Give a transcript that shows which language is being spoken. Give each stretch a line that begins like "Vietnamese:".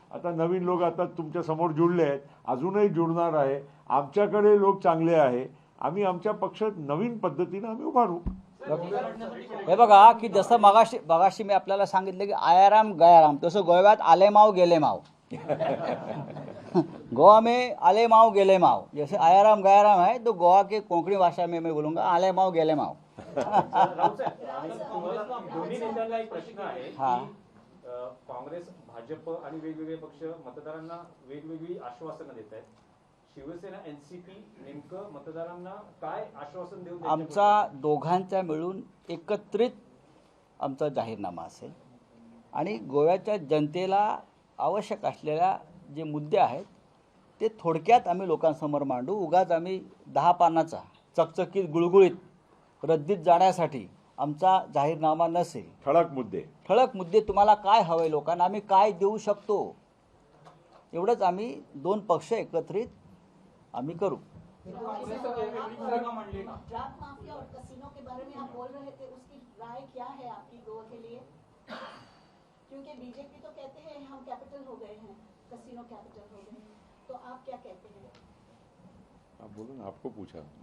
Marathi: आता नवीन लोक आता तुमच्या समोर जुळले आहेत, अजूनही जुळणार आहे. आमच्याकडे लोक चांगले आहे, आम्ही आमच्या पक्षात नवीन पद्धतीनं आम्ही उभारू. हे बघा की जसं मगाशी मी आपल्याला सांगितलं की आयाराम गयाराम, तसं गोव्यात
Konkani: आले माव गेले माव.
Hindi: गोवा में
Konkani: आले माव गेले माव,
Hindi: जैसे आयाराम गयाराम है तो गोवा के कोंकणी भाषा में मैं बोलूँगा आले माव गेले माव.
Marathi: राऊत साहेब, तुम्हाला दोन्ही नेत्यांना एक प्रश्न आहे की काँग्रेस, भाजप आणि वेगवेगळे पक्ष मतदारांना वेगवेगळी आश्वासनं देत आहेत. शिवसेना, एनसीपी नेमकं मतदारांना काय आश्वासन देऊन आमचा दोघांचा मिळून एकत्रित आमचा जाहीरनामा असेल, आणि गोव्याच्या जनतेला आवश्यक असलेल्या जे मुद्दे आहेत ते थोडक्यात आम्ही लोकांसमोर मांडू. उगाच आम्ही 10 पानाचा चकचकीत गुळगुळीत रद्दीत जाण्यासाठी आमचा जाहीरनामा नसेल. ठळक मुद्दे तुम्हाला काय हवे लोकांना, आम्ही काय देऊ शकतो, एवढंच आम्ही 2 पक्ष एकत्रित आम्ही करू.
Hindi: ड्रग माफिया और कसिनो के बारे में आप बोल रहे थे, उसकी राय क्या है आपकी गोवा के लिए? क्योंकि बीजेपी तो कहते हैं हम कैपिटल हो गए हैं, कसिनो कैपिटल हो गए हैं, तो आप क्या कहते हैं? आप बोलो ना, आपको पूछा.